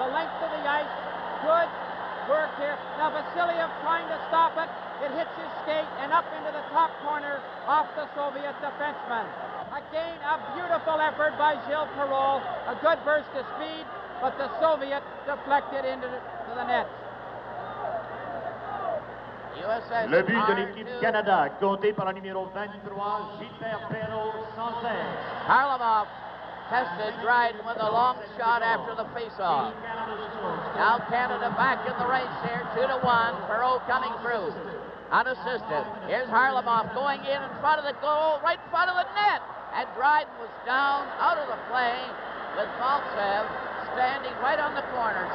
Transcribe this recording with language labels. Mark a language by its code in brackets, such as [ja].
[en] The length of the ice, good work here. Now Vasiliev trying to stop it. It hits his skate and up into the top corner off the Soviet defenseman. Again, a beautiful effort by Gilles Perot. A good burst of speed, but the Soviet deflected into the net. [fr] Le but de l'équipe Canada, compté par le numéro 23, Gilbert Perrault, sans aide. [en] Harlamov tested Dryden with a long shot after the faceoff. Now Canada back in the race here, 2-1. Perrault coming through, unassisted. Here's Harlamov going in front of the goal, right in front of the net. And Dryden was down, out of the play, with Maltsev standing right on the corner.